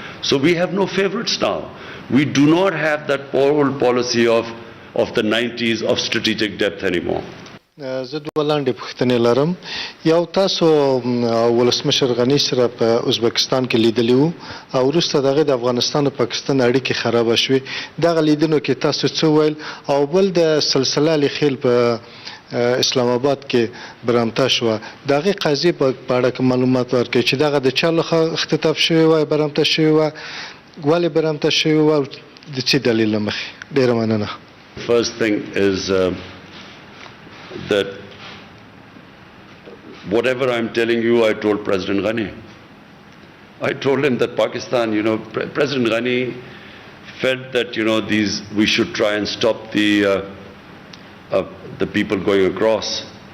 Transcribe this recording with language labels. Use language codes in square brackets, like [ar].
[en] So we have no favorites now. We do not have that old policy of the 90s of strategic depth anymore. [ps] زه دوه لاندې پوښتنې لرم. یو تاسو ولسمشر غني سره په ازبکستان کې لیدلی وو او وروسته د هغې د افغانستان او پاکستان اړیکې خرابه شوې. دغه لیدنو کې تاسو څه وویل؟ او بل د سلسله لیخیل په اسلام آباد کې برامته شوه. د هغې قضیې په اړه کې معلومات ورکړئ چې دغه د چا لخوا اختطاف شوې وه، برامته شوې وه، ولې برامته شوې وه او د څه دلیل له مخې؟ ډېره مننه. [en] First thing is that whatever I'm telling you, I told President Ghani. I told him that Pakistan, President Ghani felt that, we should try and stop the people going across.